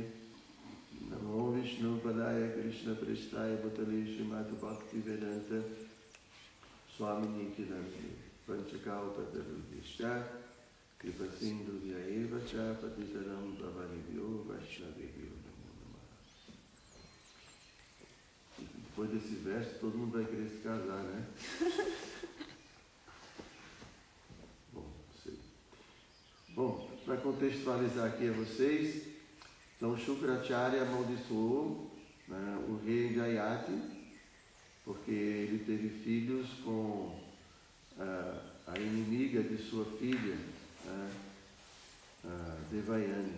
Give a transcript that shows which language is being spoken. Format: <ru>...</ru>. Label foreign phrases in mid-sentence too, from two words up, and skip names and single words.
<sa>Namo Vishnu Padaya Krishna Prestaya Bhutale Srimati Bhakti Vedanta Swami Tinamine. Panchakalpa Tarudishya Kripa Sindhu Vyaeva Cha Patitaram Bhavanibhyo Vaishnavibhyo Namo Namaha.</sa> <pt>Depois desse verso, todo mundo vai querer se casar, né? Bom, para contextualizar aqui a vocês, então Shukracharya amaldiçoou, né, o rei Jayati, porque ele teve filhos com a inimiga de sua filha, Devayani.</pt>